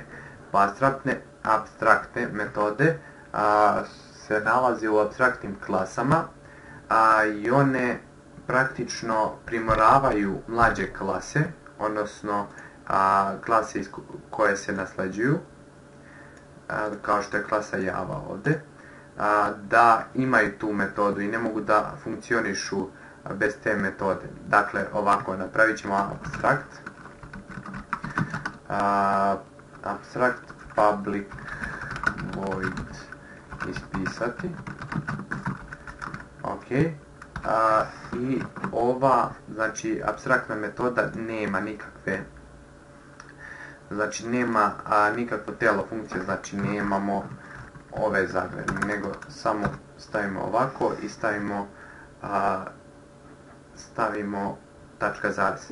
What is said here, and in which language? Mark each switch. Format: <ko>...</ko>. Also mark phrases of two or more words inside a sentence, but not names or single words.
<bs>Pa apstraktne metode se nalaze u apstraktnim klasama i one praktično primoravaju mlađe klase, odnosno klase koje se nasljeđuju, kao što je klasa Java ovdje, da imaju tu metodu i ne mogu da funkcionišu bez te metode. Dakle, ovako, napravit ćemo</bs> <en>abstract public void</en> <bs>ispisati. Ok, i ova, znači, apstraktna metoda nema nikakve, znači nema nikakvo telo funkcije, znači nemamo ove zagrade, nego samo stavimo ovako i stavimo tačka zarez.</bs>